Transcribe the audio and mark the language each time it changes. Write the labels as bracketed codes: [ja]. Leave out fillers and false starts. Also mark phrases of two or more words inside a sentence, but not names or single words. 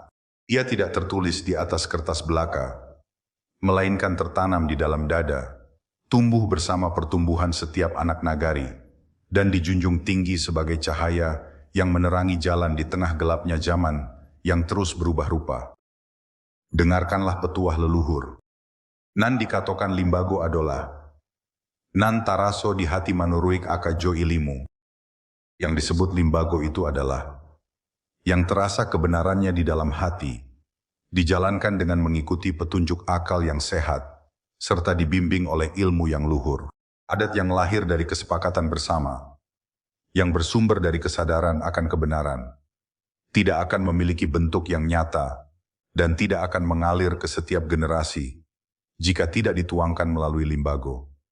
[id] Ia tidak tertulis di atas kertas belaka, melainkan tertanam di dalam dada, tumbuh bersama pertumbuhan setiap anak nagari, dan dijunjung tinggi sebagai cahaya yang menerangi jalan di tengah gelapnya zaman yang terus berubah rupa. Dengarkanlah petuah leluhur. [min] Nan dikatokan limbago adola, nan taraso di hati manuruik akajo ilimu. [id] Yang disebut limbago itu adalah yang terasa kebenarannya di dalam hati, dijalankan dengan mengikuti petunjuk akal yang sehat, serta dibimbing oleh ilmu yang luhur. Adat yang lahir dari kesepakatan bersama, yang bersumber dari kesadaran akan kebenaran, tidak akan memiliki bentuk yang nyata, dan tidak akan mengalir ke setiap generasi, jika tidak dituangkan melalui limbago.